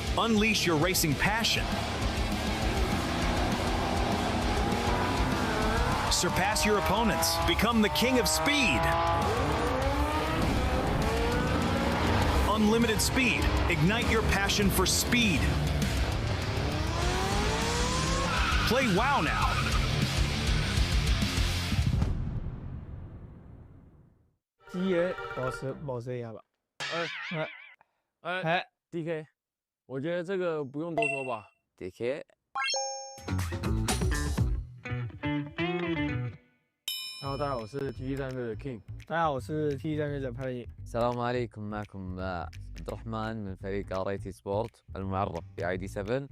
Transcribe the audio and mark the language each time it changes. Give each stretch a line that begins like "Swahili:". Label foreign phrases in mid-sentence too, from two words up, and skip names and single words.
English: Unleash your racing passion. Surpass your opponents. Become the king of speed. Unlimited speed. Ignite your passion for speed. Play WoW now.
Chinese: 鸡爷保持一下吧。DK， 我觉得这个不用多说吧。DK。Hello， 大家好，我是 TT 战队的 King。大家好，我是 TT 战队的派利。
Arabic: السلام عليكم معكم عبد الرحمن من فريق RIT سبورت المعرف ب ID 7